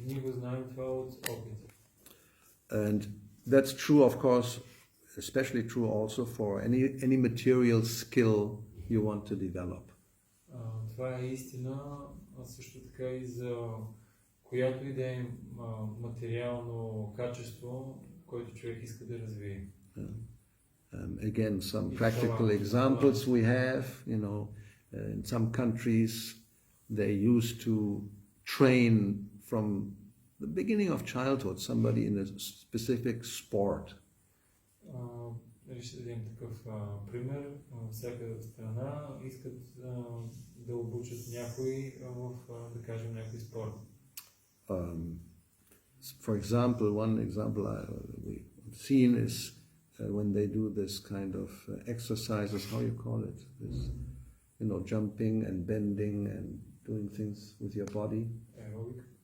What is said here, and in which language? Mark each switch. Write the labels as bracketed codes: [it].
[bg] Ние го знаем това от опит. [en] And that's true, of course, especially true also for any material skill you want to develop. [bg] Това е истина, също така и за която и да е материално качество, което човек иска да развие. [en] Again, some practical examples we have, in some countries they used to train from the beginning of childhood somebody in a specific sport. [bg] Ще дадем такъв пример. Всяка страна искат да обучат някой в, да кажем, някой спорт. [en] For example, one example we've seen is when they do this kind of exercises, how you call it, this, jumping and bending and doing things with your body. Aerobic.